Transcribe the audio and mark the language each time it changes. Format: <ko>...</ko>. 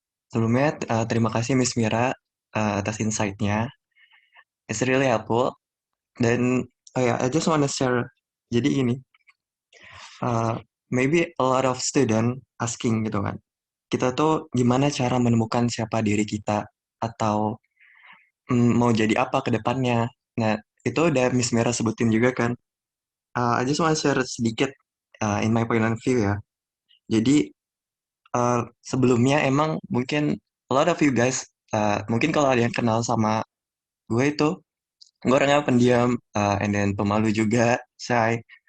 <id>Sebelumnya, terima kasih Miss Mira atas insight-nya.</id> <en>It's really helpful. Dan, I just wanna share.</en> <id>Jadi ini,</id> <en>maybe a lot of student asking</en> <id>gitu kan. Kita tuh gimana cara menemukan siapa diri kita atau mau jadi apa ke depannya. Nah, itu udah Miss Mira sebutin juga kan.</id> <en>I just want to share</en> <id>sedikit</id> <en>in my point of view ya.</en> <id>Jadi, sebelumnya emang mungkin</id> <en>a lot of you guys,</en> <id>mungkin kalau ada yang kenal sama gue itu, gue orangnya pendiam,</id> <en>and then</en> <id>pemalu juga, shy.</id>